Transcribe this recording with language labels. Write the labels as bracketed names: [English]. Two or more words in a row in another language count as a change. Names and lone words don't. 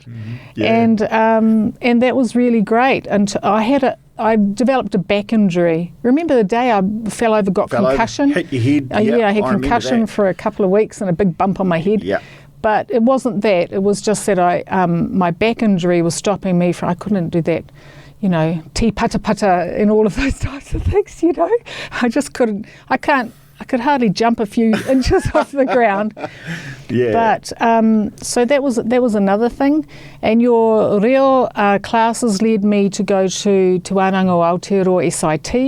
[English] And that was really great. And I developed a back injury. Remember the day I fell over, got concussion? Hit your head. I had concussion for a couple of weeks and a big bump on my head. Yeah. But it wasn't that. It was just that my back injury was stopping me from, I couldn't do that, [Māori] te pata pata [English] and all of those types of things, I just couldn't, I could hardly jump a few inches off the ground. Yeah. But so that was another thing. And your reo classes led me to go to Te Wānanga o Aotearoa SIT.